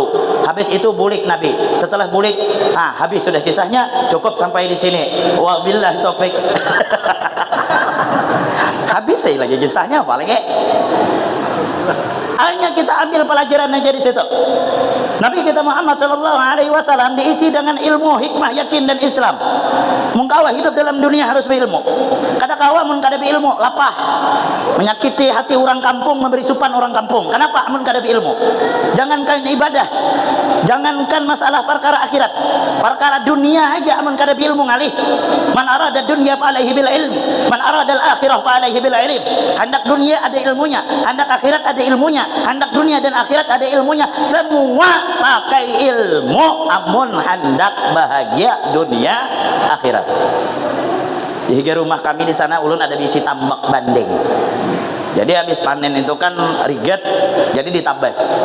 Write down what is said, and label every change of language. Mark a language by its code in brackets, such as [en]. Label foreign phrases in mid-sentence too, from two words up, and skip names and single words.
[bjn] Habis itu bulik Nabi. Setelah bulik, habis sudah kisahnya, cukup sampai di sini. [ar] وبالله التوفيق. [id] Habis saya lagi kisahnya apa lagi? Hanya kita ambil pelajaran aja di situ. Nabi kita Muhammad [ar] صلى الله عليه وسلم [id] diisi dengan ilmu, hikmah, yakin dan Islam. [bjn] Mun kawa hidup dalam dunia harus berilmu. Kata kawa mun kada berilmu lapah. Menyakiti hati orang kampung, memberi supan orang kampung. Kenapa? Mun kada berilmu. Jangankan ibadah, jangankan masalah perkara akhirat, perkara dunia aja mun kada berilmu ngalih. [ar] من أراد الدنيا فعليه بالعلم من أراد الآخرة فعليه بالعلم, man arada al akhirah fa alaihi bil ilm. [id] Hendak dunia ada ilmunya, hendak akhirat ada ilmunya, hendak dunia dan akhirat ada ilmunya. [bjn] Semua pakai ilmu amun hendak bahagia dunia akhirat. Di rumah kami di sana ulun ada bisi tambak bandeng. Jadi habis panen itu kan riget, jadi ditabas.